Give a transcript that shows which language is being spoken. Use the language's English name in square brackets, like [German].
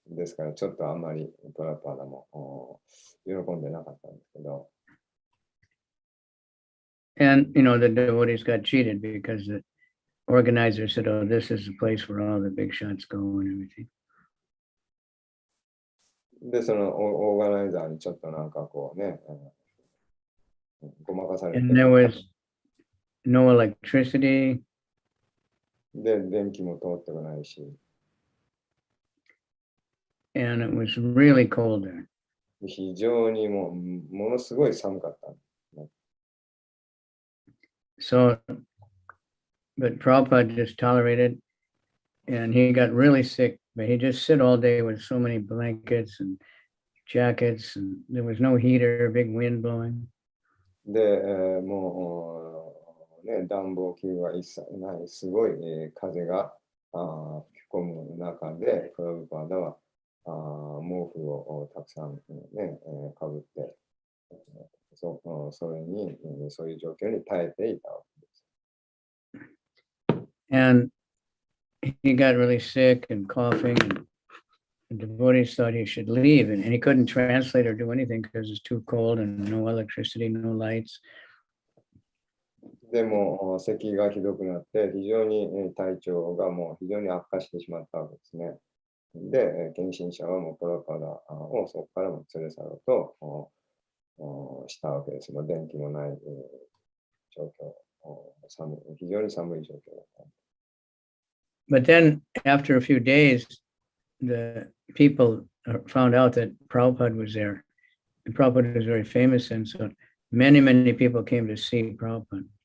[Japanese] ですから、ちょっとあんまりプラブパーダも喜んでなかったんですけど。 [English] And, the devotees got cheated because the organizer said, oh, this is the place where all the big shots go and everything. [Japanese] で、そのオーガナイザーにちょっとなんかこうね、ごまかされて。 [English] And there was no electricity. [Japanese] で、電気も通ってこないし。 [English] And it was really cold there. [Japanese] 非常にものすごい寒かった。 [English] So, but Prabhupada just tolerated, and he got really sick, but he just sit all day with so many blankets and jackets, and there was no heater, big wind blowing. [Japanese] で、もう、暖房器具は一切ない、すごい、風が吹き込む中で、プラブパーダは毛布をたくさん、かぶって、それに、そういう状況に耐えていたわけです。 [English] And he got really sick and coughing, and the devotees thought he should leave, and he couldn't translate or do anything because it's too cold and no electricity, no lights. [Japanese] でも、咳がひどくなって、非常に体調がもう非常に悪化してしまったわけですね。で、献身者はもうプラブパーダをそこからも連れ去ろうとしたわけです。もう電気もない状況、非常に寒い状況だった。 [English] But then, after a few days, the people found out that Prabhupada was there. And Prabhupada was very famous, and so many, many people came to see Prabhupada.